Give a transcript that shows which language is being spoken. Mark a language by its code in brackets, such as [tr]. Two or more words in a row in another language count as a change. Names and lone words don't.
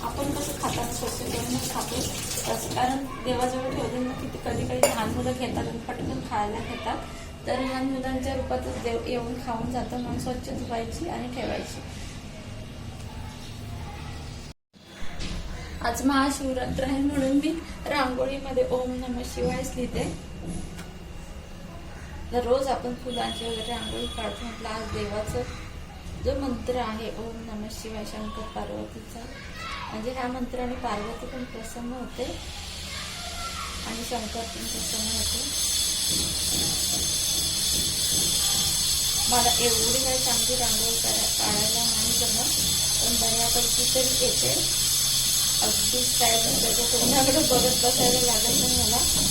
[mr] आपण कसं खाताना स्वच्छ करूनच खातो तसं, कारण देवाजवळ ठेवले ना की कधी लहान मुलं घेतात आणि पटकन खायला घेतात, तर लहान मुलांच्या रूपातच देव येऊन खाऊन जातं, म्हणून स्वच्छ धुवायची आणि ठेवायची। आज महाशिवरात्र आहे म्हणून मी रांगोळीमध्ये [sa] ओम नमः शिवायच [mr] लिहिते। तर रोज आपण फुलांची वगैरे रांगोळी काढतो, म्हटलं आज देवाचं जो मंत्र आहे [sa] ओम नमः शिवाय [mr] शंकर पार्वतीचा, म्हणजे ह्या मंत्राने पार्वती पण प्रसन्न होते आणि शंकर पण प्रसन्न होते। मला एवढी काही चांगली रांगोळी काढायला नाही जमत, पण बऱ्यापैकी तरी येते, अगदी स्टाईल त्याच्या कोणाकडे बघत बसायला लागत नाही मला।